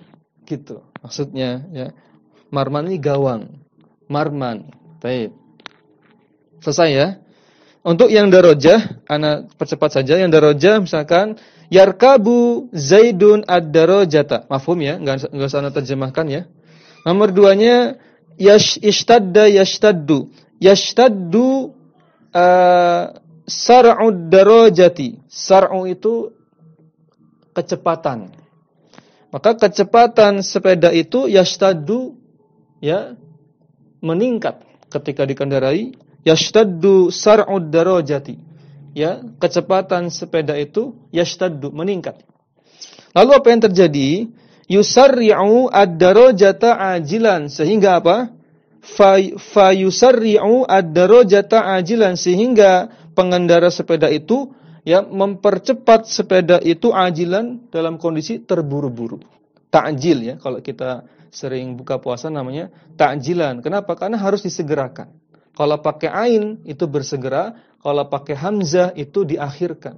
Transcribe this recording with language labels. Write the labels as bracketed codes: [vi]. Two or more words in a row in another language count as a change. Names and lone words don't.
[id] Gitu. Maksudnya ya. Marman ini gawang. Marman. Baik. Selesai ya. Untuk yang darajah, ana percepat saja. Yang darajah misalkan [ar] يركب زيد الدراجة. [id] Mafhum ya? Enggak usah ana terjemahkan ya. Nomor 2-nya [ar] اشتد يشتد. يشتد سرعة الدراجة. [id] Sar'u itu kecepatan. Maka kecepatan sepeda itu yashtaddu, ya, meningkat ketika dikendarai. [ar] يشتد سرعة الدراجة, [id] ya, kecepatan sepeda itu yashtaddu, meningkat. Lalu apa yang terjadi? [ar] يسرع الدراجة عاجلا, [id] sehingga apa? [ar] فيسرع الدراجة عاجلا, [id] sehingga pengendara sepeda itu, ya, mempercepat sepeda itu ajilan, dalam kondisi terburu-buru. Ta'jil, ya, kalau kita sering buka puasa namanya ta'jilan. Kenapa? Karena harus disegerakan. Kalau pakai ain itu bersegera, kalau pakai hamzah itu diakhirkan.